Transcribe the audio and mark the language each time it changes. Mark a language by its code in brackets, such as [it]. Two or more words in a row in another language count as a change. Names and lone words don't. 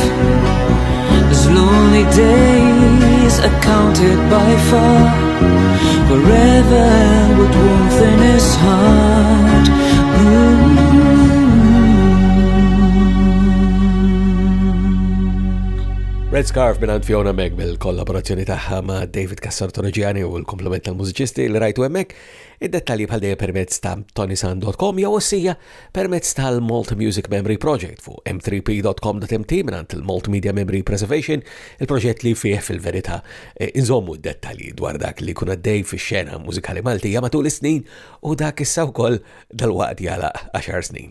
[en] His lonely days are counted by far, forever with warmth in his heart. [mt] Red Scarf minant Fiona Meg bil-kollaborazzjoni taħħa ma' David Cassar-Tonogiani u l-komplement tal-mużiċisti li rajtu hemmhekk. Id-dettalji bħal dejjem permezz ta' ToniSant.com jew ossija permezz tal-Malta Music Memory Project fuq m3p.com.mt minant il-Multimedia Memory Preservation, il-proġett li fih fil-verità inżommu d-dettalji dwar dak li kun għaddej fix-xena mużikali Maltija matul is-snin u dak issa wkoll dal-waqt jala 10 snin.